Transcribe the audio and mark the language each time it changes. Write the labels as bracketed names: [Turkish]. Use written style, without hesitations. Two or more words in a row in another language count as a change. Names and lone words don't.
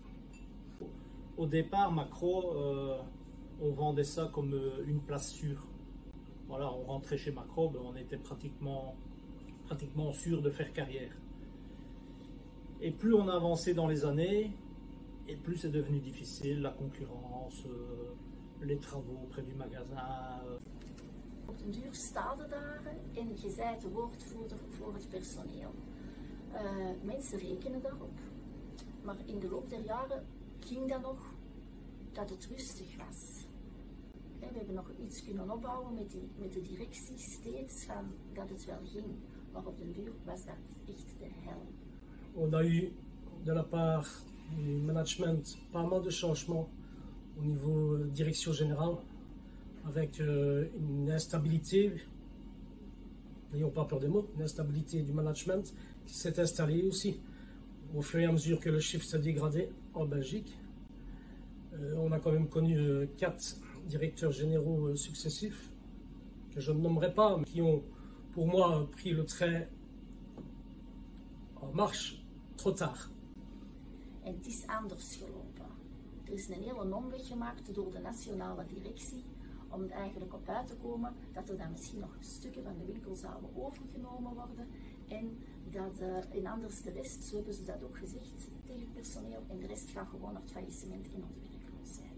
[French] Au départ, Macro, on vendait ça comme une place sûre. Voilà, on rentrait chez Macro, on était pratiquement sûr de faire carrière. Et plus on a avancé dans les années, et plus c'est devenu difficile, la concurrence, les travaux près du magasin. [Dutch] Op den duur staat er daar en je bent de woordvoerder voor het personeel. Mensen rekenen daarop, maar in de loop der jaren ging dat nog dat het rustig was. We hebben nog iets kunnen opbouwen met de directie steeds van dat het wel ging, maar op den duur was dat echt de hel. [French] On a eu de la part du management pas mal de changements au niveau direction générale, avec une instabilité, n'ayons pas peur des mots, une instabilité du management qui s'est installée aussi au fur et à mesure que le chiffre s'est dégradé en Belgique. On a quand même connu 4 directeurs généraux successifs, que je ne nommerai pas, mais qui ont pour moi pris le trait en marche trop tard. [Dutch] En het is anders gelopen. Er is een hele omweg gemaakt door de nationale directie om er eigenlijk op uit te komen dat er dan misschien nog stukken van de winkel zouden overgenomen worden en dat in anders de rest, zo hebben ze dat ook gezegd tegen het personeel, en de rest gaat gewoon naar het faillissement en naar de werkloosheid.